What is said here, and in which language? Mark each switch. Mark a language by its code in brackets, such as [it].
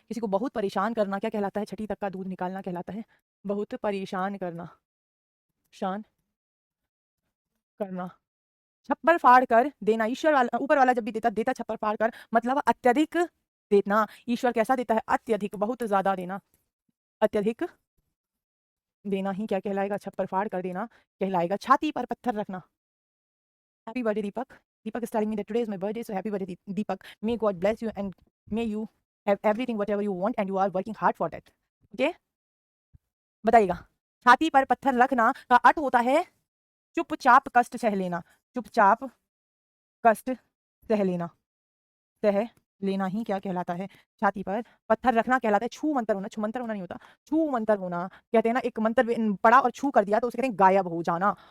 [hi] किसी को बहुत परेशान करना क्या कहलाता है? छठी तक का दूध निकालना कहलाता है बहुत परेशान करना, शान करना। छप्पर फाड़ कर देना, ईश्वर वाला ऊपर वाला जब भी देता देता छप्पर फाड़ कर, मतलब अत्यधिक देना। ईश्वर कैसा देता है? अत्यधिक, बहुत ज्यादा देना, अत्यधिक देना ही क्या कहलाएगा? छप्पर फाड़ कर देना कहलाएगा। छाती पर पत्थर रखना। [en] Happy birthday Deepak, Deepak is telling me that today is my birthday, so happy birthday Deepak, may God bless you and may you have everything whatever you want and you are working hard for that, okay? [hi] बताइएगा। छाती पर पत्थर रखना का अर्थ होता है चुपचाप कष्ट सह लेना, चुपचाप कष्ट सह लेना, सह लेना ही क्या कहलाता है? छाती पर पत्थर रखना कहलाता है छू मंतर होना। छू मंतर होना नहीं होता, छू मंतर होना। कहते हैं ना, एक मंत्र पढ़ा और छू कर दिया तो उसे कहते हैं गायब हो जाना।